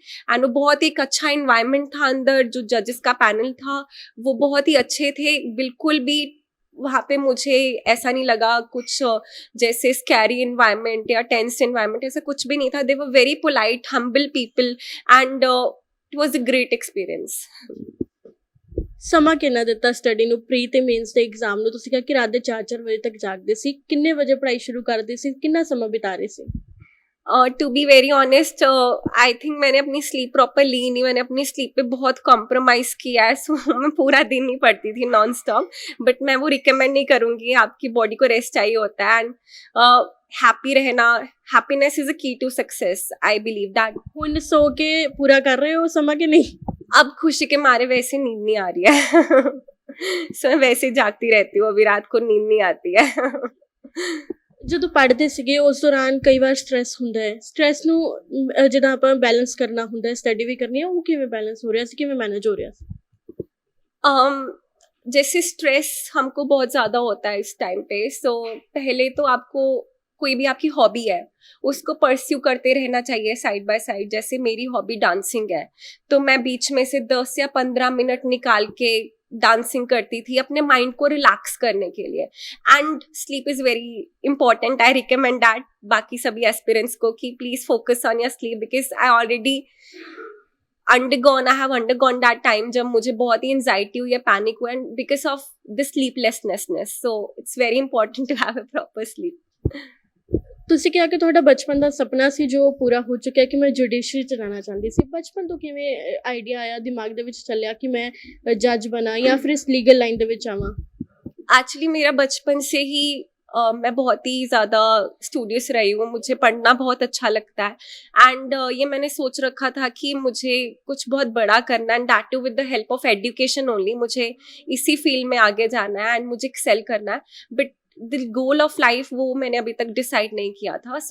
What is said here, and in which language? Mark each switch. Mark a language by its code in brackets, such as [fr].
[hi] And वो बहुत ही एक अच्छा इन्वायरमेंट था अंदर। जो जजेस का पैनल था वो बहुत ही अच्छे थे। बिल्कुल भी वहाँ पे मुझे ऐसा नहीं लगा कुछ जैसे स्कैरी इन्वायरमेंट या टेंस इन्वायरमेंट, ऐसा कुछ भी नहीं था। [en] They were very polite, humble people and it was a great experience. [pa] ਸਮਾਂ ਕਿੰਨਾ ਦਿੱਤਾ ਸਟੱਡੀ ਨੂੰ? ਪ੍ਰੀ ਤੇ ਮੇਨਸ ਦੇ ਐਗਜ਼ਾਮ ਨੂੰ ਤੁਸੀਂ ਕਿਹਾ ਕਿ ਰਾਤ ਦੇ 4-4 ਵਜੇ ਤੱਕ ਜਾਗਦੇ ਸੀ, ਕਿੰਨੇ ਵਜੇ ਪੜ੍ਹਾਈ ਸ਼ੁਰੂ ਕਰਦੇ ਸੀ, ਕਿੰਨਾ ਸਮਾਂ ਬਿਤਾ ਰਹੇ ਸੀ? [en] to be very honest, I think [hi] मैंने अपनी स्लीप प्रॉपर ली नहीं। मैंने अपनी स्लीप पे बहुत कॉम्प्रोमाइज़ किया है। सो मैं पूरा दिन नहीं पढ़ती थी नॉन स्टॉप, बट मैं वो रिकमेंड नहीं करूँगी। आपकी बॉडी को रेस्ट चाहिए होता है एंड हैप्पी रहना, [en] Happiness is a key to success, I believe that. [pa] ਹੁਣ ਸੋ ਕੇ ਪੂਰਾ ਕਰ ਰਹੇ ਹੋ ਸਮਾਂ ਕਿ ਨਹੀਂ? [hi] अब खुशी के मारे वैसे नींद नहीं आ रही है। सो मैं वैसे ही जागती रहती हूँ, अभी रात को नींद नहीं आती है। [pa] ਜਦੋਂ ਪੜ੍ਹਦੇ ਸੀਗੇ ਉਸ ਦੌਰਾਨ ਕਈ ਵਾਰ ਸਟ੍ਰੈਸ ਹੁੰਦਾ ਹੈ, ਸਟ੍ਰੈਸ ਨੂੰ ਜਿੱਦਾਂ ਆਪਾਂ ਬੈਲੈਂਸ ਕਰਨਾ ਹੁੰਦਾ ਹੈ, ਸਟੱਡੀ ਵੀ ਕਰਨੀ ਹੈ, ਉਹ ਕਿਵੇਂ ਬੈਲੈਂਸ ਹੋ ਰਿਹਾ ਸੀ, ਕਿਵੇਂ ਮੈਨੇਜ ਹੋ ਰਿਹਾ ਸੀ? [hi] जैसे स्ट्रेस हमको बहुत ज़्यादा होता है इस टाइम पे। सो पहले तो आपको कोई भी आपकी हॉबी है उसको परस्यू करते रहना चाहिए साइड बाय साइड। जैसे मेरी हॉबी डांसिंग है, तो मैं बीच में से 10 या 15 मिनट निकाल के डांसिंग करती थी अपने माइंड को रिलैक्स करने के लिए। [en] and sleep is very important, I recommend that [hi] बाकी सभी एस्पिरेंट्स को कि [en] please focus on your sleep, because I already I have undergone that time [hi] जब मुझे बहुत ही एंजाइटी हुई है, पैनिक हुआ, [en] And because of the sleeplessness. So it's very important to have a proper sleep. [pa] ਤੁਸੀਂ ਕਿਹਾ ਕਿ ਤੁਹਾਡਾ ਬਚਪਨ ਦਾ ਸੁਪਨਾ ਸੀ ਜੋ ਪੂਰਾ ਹੋ ਚੁੱਕਿਆ ਕਿ ਮੈਂ ਜੁਡੀਸ਼ਰੀ ਚ ਜਾਣਾ ਚਾਹੁੰਦੀ ਸੀ। ਬਚਪਨ ਤੋਂ ਕਿਵੇਂ ਆਈਡੀਆ ਆਇਆ, ਦਿਮਾਗ ਦੇ ਵਿੱਚ ਚੱਲਿਆ ਕਿ ਮੈਂ ਜੱਜ ਬਣਾ ਜਾਂ ਫਿਰ ਇਸ ਲੀਗਲ ਲਾਈਨ ਦੇ ਵਿੱਚ ਆਵਾਂ? [hi] एक्चुअली मेरा बचपन से ही मैं बहुत ही ज़्यादा स्टूडियस रही हूँ। मुझे पढ़ना बहुत अच्छा लगता है एंड ये मैंने सोच रखा था कि मुझे कुछ बहुत बड़ा करना है, [en] And that too with the help of education only. [hi] मुझे इसी फील्ड में आगे जाना है एंड मुझे एक्सेल करना है, [en] but the goal of life [hi] वो मैंने अभी तक डिसाइड नहीं किया था।